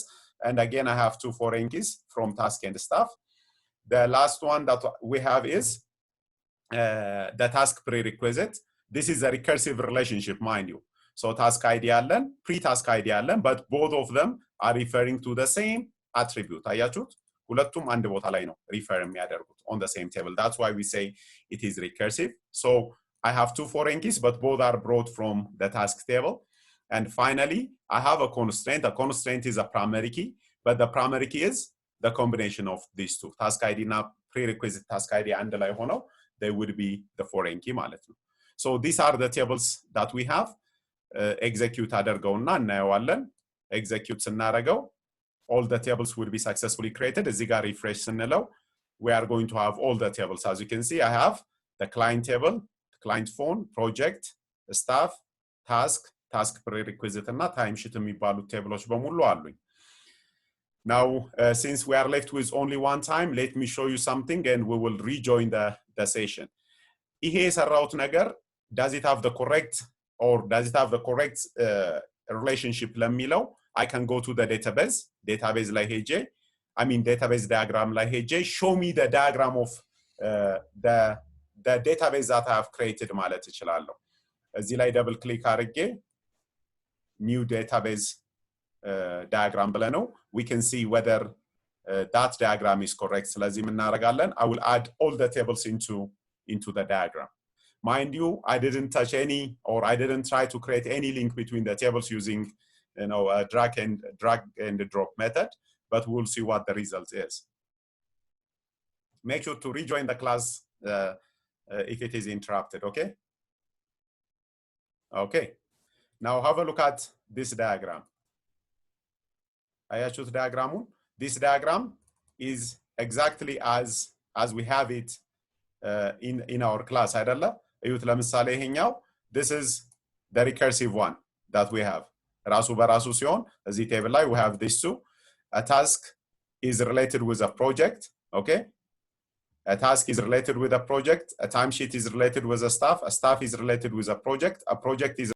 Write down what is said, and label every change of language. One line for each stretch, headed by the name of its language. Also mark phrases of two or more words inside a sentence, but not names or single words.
English: And again, I have two foreign keys from task and staff. The last one that we have is the task prerequisite. This is a recursive relationship, mind you. So task ID አለን, pre-task ID አለን, but both of them are referring to the same attribute.
Amharic: አያችሁት? ሁለቱም አንድ ቦታ ላይ ነው refer የሚያደርጉት
English: on the same table. That's why we say it is recursive. So I have two foreign keys, but both are brought from the task table. And finally, I have a constraint. A constraint is a primary key, but the primary key is the combination of these two. Task ID እና prerequisite task ID
Amharic: አንድ ላይ ሆነው
English: they would be the foreign key
Amharic: ማለት ነው.
English: So these are the tables that we have. Execute
Amharic: አደርገውና እናየዋለን.
English: Execute ስናደርገው all the tables will be successfully created.
Amharic: እዚህ ጋር
English: refresh ስንለው we are going to have all the tables. As you can see, I have the client table, client phone, project, staff, task prerequisite እና timesheet
Amharic: የሚባሉት ቴብሎች በሙሉ አሉኝ.
English: Now, since we are left with only one time, let me show you something and we will rejoin the session.
Amharic: ይሄ የሰራሁት ነገር
English: does it have the correct relationship ለሚለው I can go to the database
Amharic: ላይ ሄጄ
English: database diagram
Amharic: ላይ ሄጄ
English: show me the diagram of the database that I have created ማለት እችላለሁ.
Amharic: እዚህ ላይ
English: double click አድርጌ new database diagram ብለነው we can see whether that diagram is correct.
Amharic: ስለዚህ ምን እናደርጋለን?
English: I will add all the tables into the diagram. Mind you, I didn't touch any, or I didn't try to create any link between the tables using a drag and drop method, but we'll see what the result is. Make sure to rejoin the class if it is interrupted, okay? Okay. Now have a look at this diagram.
Amharic: አያችሁት diagram?
English: This diagram is exactly as we have it in our class አይደለ?
Amharic: እዩት ለምሳሌ ይሄኛው
English: this is the recursive one that we have.
Amharic: ራሱ በራሱ ሲሆን እዚህ ቴብል ላይ
English: we have this two. A task is related with a project, okay? A task is related with a project, a timesheet is related with a staff is related with a project is